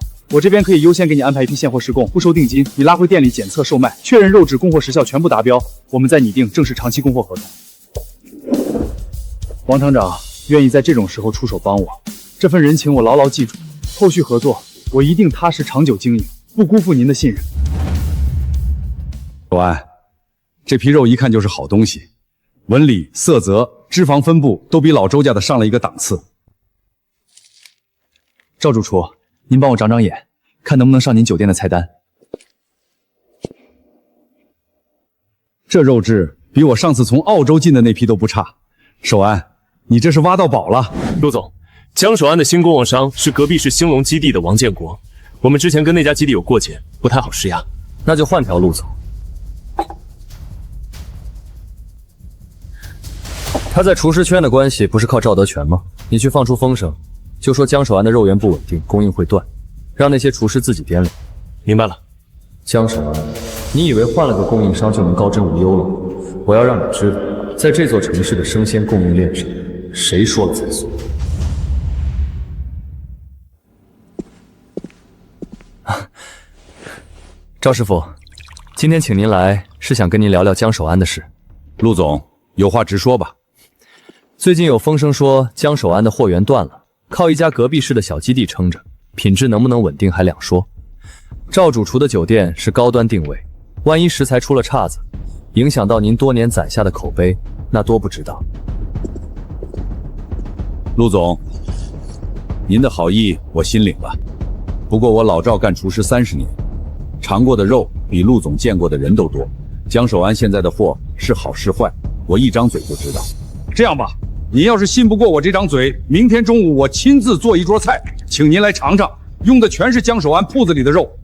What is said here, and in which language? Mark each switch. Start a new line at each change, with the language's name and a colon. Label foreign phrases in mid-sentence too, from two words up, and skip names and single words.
Chinese: 我這邊可以優先給你安排一批現貨試供，不收定金，你拉回店裡檢測售賣，確認肉質、供貨時效全部達標，我們再擬定正式長期供貨合同。王廠長願意在這種時候出手幫我，這份人情我牢牢記住，後續合作我一定踏實長久經營，不辜負您的信任。守安，這批肉一看就是好東西，紋理、色澤、脂肪分布都比老周家的上了一個檔次。趙主廚，您幫我長長眼，看能不能上您酒店的菜單。這肉質比我上次從澳洲進的那批都不差。守安，你這是挖到寶了。陸總，江守安的新供貨商是隔壁市兴隆基地的王建國，我们之前跟那家基地有過節，不太好施压。那就換條路走。他在廚師圈的關係不是靠趙德全嗎？你去放出風聲，就說江守安的肉源不穩定，供應會斷，讓那些廚師自己掂量。明白了。江守安，你以為換了個供應商就能高枕無憂了？我要讓你知道，在這座城市的生鮮供應鏈上，誰說了才算。趙師傅，今天請您來是想跟您聊聊江守安的事。陸總，有話直說吧。最近有風聲說江守安的貨源斷了，靠一家隔壁市的小基地撐着，品質能不能穩定還兩說。趙主廚的酒店是高端定位，萬一食材出了岔子，影響到您多年攒下的口碑，那多不值當。陸總，您的好意我心領了，不過我老趙幹廚師30年，嘗過的肉比陸總見過的人都多。江守安現在的貨是好是壞，我一張嘴就知道。這樣吧，您要是信不過我這張嘴，明天中午我親自做一桌菜，請您來嘗嘗，用的全是江守安鋪子裡的肉。